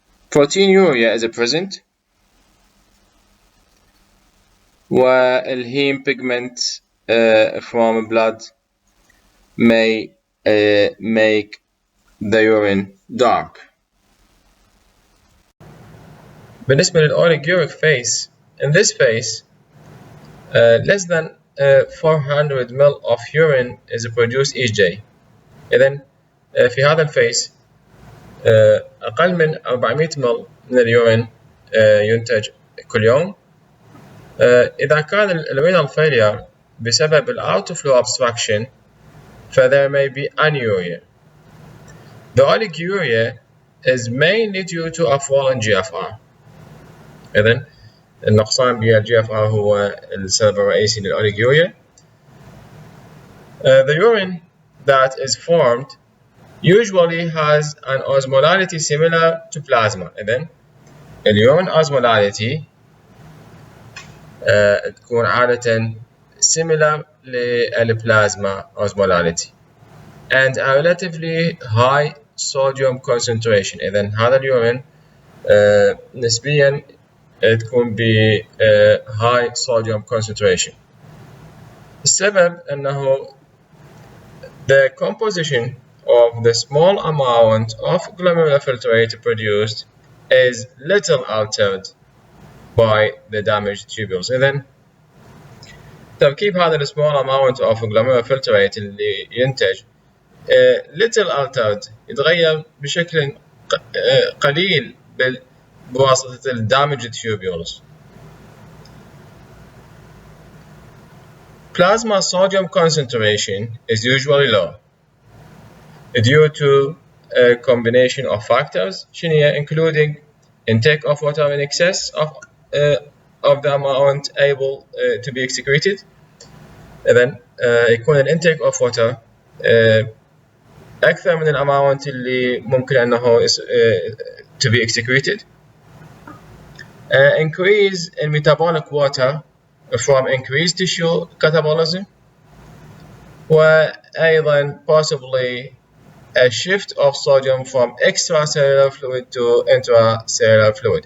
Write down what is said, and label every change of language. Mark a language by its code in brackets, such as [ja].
[en] proteinuria is present والهيم pigment from blood may make the urine dark. [ar] بالنسبة للأوليجوريك [en] phase، in this phase less than 400 ml of urine is produced each day. [ar] إذن في هذا الفيس أقل من 400 مل من اليورين ينتج كل يوم. إذا كان الرينال [en] failure [ar] بسبب [en] outflow obstruction ف there may be anuria. The oliguria is mainly due to a fallen GFR. [ar] إذن النقصان بالGFR هو السبب الرئيسي للأوليجوريا. [en] The urine that is formed usually has an osmolality similar to plasma. [ar] إذن اليورين [en] osmolality [ar] تكون عادة [en] similar [ar] للبلازما [en] osmolality and a relatively high sodium concentration. [ar] إذن هذا اليورين نسبيا تكون ب [en] high sodium concentration. [ar] السبب أنه [en] the composition of the small amount of glomerular filtrate produced is little altered by the damaged tubules. [ar] إذن تركيب هذا [en] small amount of glomerular filtrate [ar] اللي ينتج [en] little altered [ar] يتغير بشكل قليل بواسطة ال [en] damaged tubules. Plasma sodium concentration is usually low due to a combination of factors including intake of water in excess of the amount able to be excreted. [ar] إذن يكون ال [en] intake of water [ar] أكثر من الأماونت اللي ممكن أنه [en] to be excreted. Increase in metabolic water from increased tissue catabolism [ar] وأيضا [en] possibly a shift of sodium from extracellular fluid to intracellular fluid.